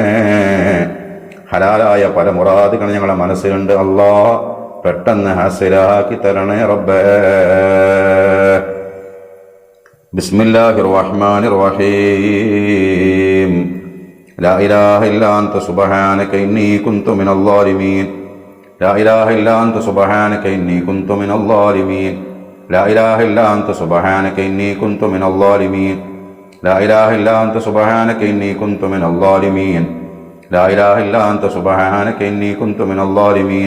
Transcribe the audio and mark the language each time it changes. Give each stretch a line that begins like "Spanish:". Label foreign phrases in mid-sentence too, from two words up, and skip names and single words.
Malayalam: ഹലാലായ പല മുറാദുകൾ ഞങ്ങളുടെ മനസ്സിലുണ്ട് അല്ലാഹ്, പെട്ടെന്ന് ഹാസിലാക്കി തരണേ റബ്ബേ.
Arabic: بسم الله الرحمن الرحيم. لا إله إلا أنت سبحانك إني كنت من الظالمين. لا إله إلا أنت سبحانك إني كنت من الظالمين. لا إله إلا أنت سبحانك إني كنت من الظالمين. لا إله إلا أنت سبحانك إني كنت من الظالمين. لا إله إلا أنت سبحانك إني كنت من الظالمين.